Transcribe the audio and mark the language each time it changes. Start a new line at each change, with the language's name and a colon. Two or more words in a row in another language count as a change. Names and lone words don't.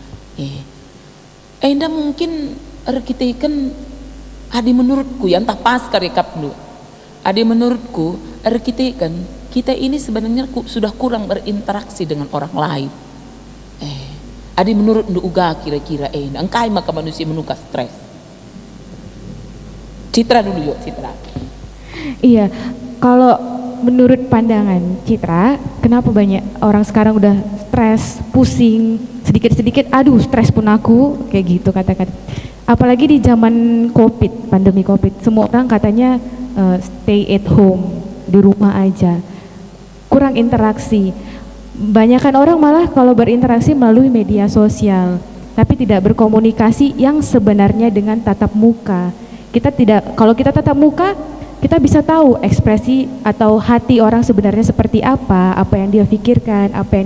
Batak Karo: Enda mungkin arkiteken adi menurutku
Indonesian: yang tak pas
Batak Karo: karekap lu.
Indonesian: Adi menurutku arkiteken kita ini sebenarnya sudah kurang berinteraksi dengan orang lain.
Batak Karo: Adi menurut ndu uga kira-kira engkai maka manusia menuka stres.
Indonesian: Citra dulu yuk, Citra. Iya, kalau menurut pandangan Citra, kenapa banyak orang sekarang udah stres, pusing, sedikit-sedikit, aduh stres pun aku, kayak gitu kata-kata. Apalagi di zaman COVID, pandemi COVID, semua orang katanya
English: stay at home,
Indonesian: di rumah aja, kurang interaksi. Banyakan orang malah kalau berinteraksi melalui media sosial, tapi tidak berkomunikasi yang sebenarnya dengan tatap muka. Kalau kita tatap muka, kita bisa tahu ekspresi atau hati orang sebenarnya seperti apa yang dia pikirkan, apa yang